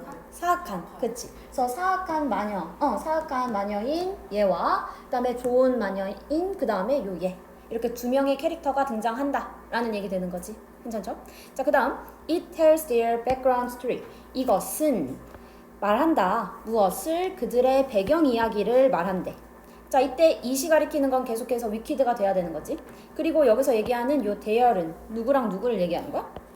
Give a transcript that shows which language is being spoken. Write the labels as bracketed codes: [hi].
[ko] 사악한. 그치. 그래서 사악한 마녀. 사악한 마녀인 얘와 그 다음에 좋은 마녀인 그 다음에 요 얘. 이렇게 두 명의 캐릭터가 등장한다 라는 얘기 되는 거지. 괜찮죠? 자, 그 다음 [en] It tells their background story. [ko] 이것은 말한다. 무엇을? 그들의 배경 이야기를 말한대. 자, 이때 이시 가리키는 건 계속해서 위키드가 돼야 되는 거지. 그리고 여기서 얘기하는 요 대열은 누구랑 누구를 얘기하는 거야?